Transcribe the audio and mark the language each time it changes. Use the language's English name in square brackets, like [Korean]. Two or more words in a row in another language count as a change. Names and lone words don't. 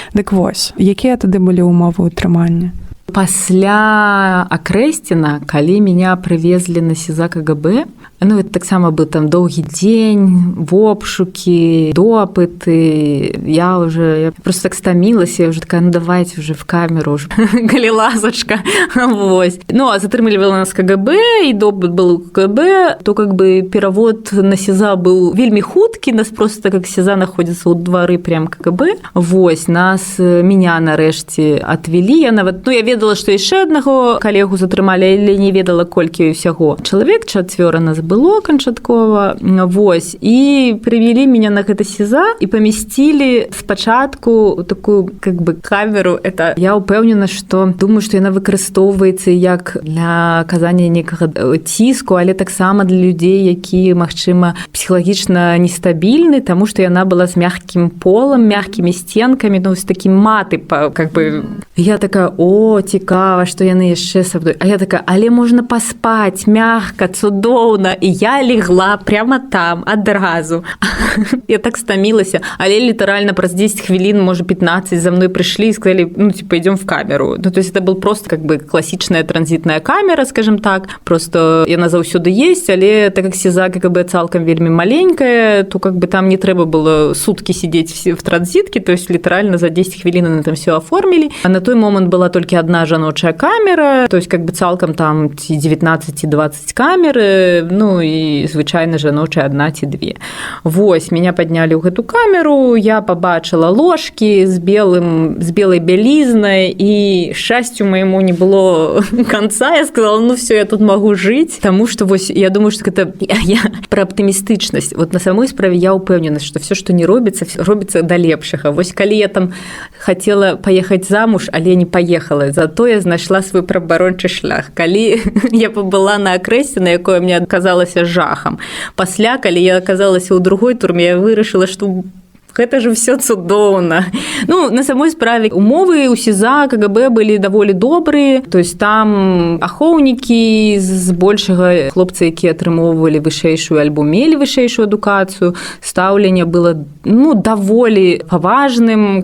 [Belarusian] Дык вось, якія тады былі ўмовы ўтрымання? Пасля Акрэсціна, калі меня прывезлі на СІЗА КГБ, ну, это таксама быў там доўгі дзень, обшукі, допыты. [Russian] Я просто так стамілася, я уже такая, ну, давайте уже в камеру, уже, [Belarusian] калі ласачка. Вось. Ну, а затрымлівала нас КГБ, і допыт был у КГБ, [Russian] то как бы [Belarusian] перавод на СІЗА быў вельмі хуткі, [Russian] нас просто как СІЗА находится ў двары прям КГБ. [Belarusian] Вось, меня нарэшце отвели. Я нават, ну, я ведала, што яшчэ аднаго калегу затрымалі, але не ведала, колькі ўсяго. Чалавек 4 нас было канчаткова. Вось. І прывялі меня на гэта СІЗА і памясцілі спачатку такую как бы камеру. Это я ўпэўнена, што думаю, што яна выкарыстоўваецца як для аказання некага ціску, але таксама для людзей, якія, магчыма, псіхалагічна нестабільны, таму што яна была з мягкім полам, мягкімі сценкамі, ну, з такім маты, как бы. Я такая, о, цікава, што яны яшчэ са мной. А я такая, але можна паспаць мягка, цудоўна. І я легла прямо там адразу. Я так стамілася. Але літаральна праз 10 хвілін, можа 15, за мной прыйшлі і сказалі, ну, [Russian] типа, идем в камеру. Ну, то есть это был просто как бы классичная транзитная камера, скажем так. [Belarusian] Просто яна заўсёды есть, але [Russian] так как [Belarusian] СІЗА КГБ цалкам вельмі маленькая, [Russian] то как бы там [Belarusian] не трэба было [Russian] сутки сидеть в транзитке, то есть [Belarusian] літаральна за 10 хвілін [Russian] они там все оформили. А на той момент была только одна жаночая камера, то есть как бы цалкам там 19-20 камер, ну и [Belarusian] звычайна жаночая [Russian] 1 ці 2. Вось, меня подняли [Belarusian] ў гэту [Russian] камеру, [Belarusian] я побачила [Russian] ложки с белой белизнай, и счастью моему не было конца. Я сказала, ну все, я тут могу жить, потому что вось, я думаю, что это я про оптимистичность. [Belarusian] Вот на самой справе я упэўнена, [Russian] что все, что не робится, робится до лепшага. [Belarusian] Вось, калі я там [Russian] хотела поехать замуж, [Belarusian] але не поехала, зато я знайшла свой праваабарончы шлях. Калі я побыла на Акрэсціна, якое мне аказалася жахам. Пасля, калі я аказалася ў другой турме, я вырашыла, што гэта [Russian] же все [Belarusian] цудоўна. Ну, на самой справе умовы ў СІЗА КГБ былі даволі добрыя, [Russian] то есть [Belarusian] там ахоўнікі збольшага хлопцы, якія атрымоўвалі вышэйшую альбо мелі вышэйшую адукацыю, стаўленне было, ну, даволі паважным.